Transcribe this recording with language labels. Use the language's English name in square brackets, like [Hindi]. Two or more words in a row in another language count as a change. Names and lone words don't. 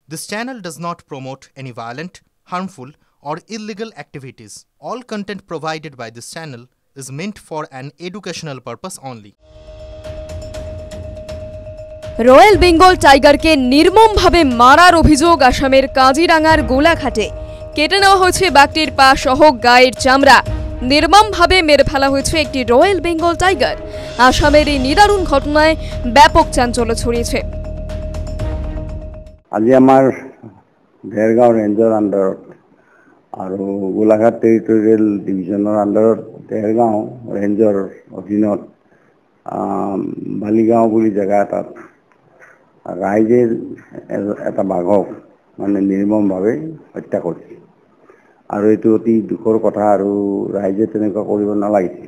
[English] This channel does not promote any violent, harmful, or illegal activities. All content provided by this channel is meant for an educational purpose only. [Bangla] রয়্যাল বেঙ্গল টাইগারকে নির্মমভাবে মারার অভিযোগ আসামের কাজিরাঙ্গার গোলাঘাটে কেটে নেওয়া হয়েছে বাঘটির পা সহ গায়ের চামড়া। নির্মমভাবে মেরে ফেলা হয়েছে একটি রয়্যাল বেঙ্গল টাইগার। আসামের এই নিদারুণ ঘটনায় ব্যাপক চাঞ্চল্য ছড়িয়েছে। [Assamese] আজি আমাৰ দেৰগাঁও ৰেঞ্জৰ আণ্ডাৰত আৰু গোলাঘাট টেৰিটৰিয়েল ডিভিজনৰ আণ্ডাৰত দেৰগাঁও ৰেঞ্জৰ অধীনত বালিগাঁও বুলি জেগা এটাত ৰাইজে এটা বাঘক মানে নিৰ্মমভাৱে হত্যা কৰিছে আৰু এইটো অতি দুখৰ কথা আৰু ৰাইজে তেনেকুৱা কৰিব নালাগিছিল।